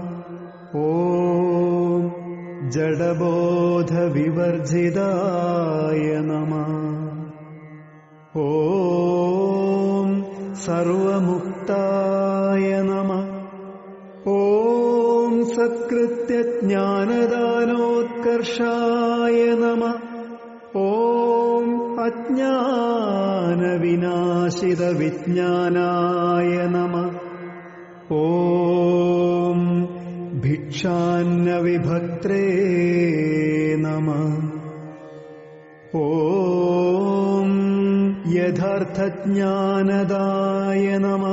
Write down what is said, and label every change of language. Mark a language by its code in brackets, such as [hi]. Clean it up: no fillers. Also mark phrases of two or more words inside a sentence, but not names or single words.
[sa] ॐ जडबोधविवर्जिताय नमः। ॐ सर्वमुक्ताय नमः। ॐ सत्कृत्यज्ञानदानोत्कर्षाय नमः। ഓം അജ്ഞാനവിനാശിതവിജ്ഞാനായ നമഃ. ഓം ഭിക്ഷാന്നവിഭക്ത്രേ നമഃ. ഓം യഥാർത്ഥജ്ഞാനദായ നമഃ.